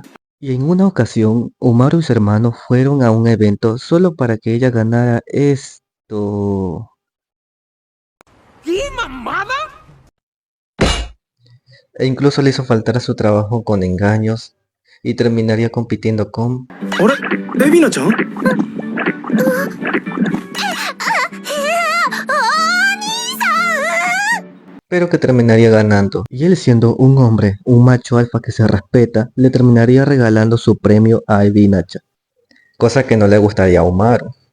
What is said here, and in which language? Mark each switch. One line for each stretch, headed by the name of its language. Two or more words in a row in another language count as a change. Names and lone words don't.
Spanish: Y en una ocasión, Umaru y su hermano fueron a un evento solo para que ella ganara esto... ¿Qué mamada? E incluso le hizo faltar a su trabajo con engaños y terminaría compitiendo con...
Japanese: あれエビナちゃん
Spanish: pero que terminaría ganando. Y él, siendo un hombre, un macho alfa que se respeta, le terminaría regalando su premio a Ebinacha, cosa que no le gustaría a Umaru.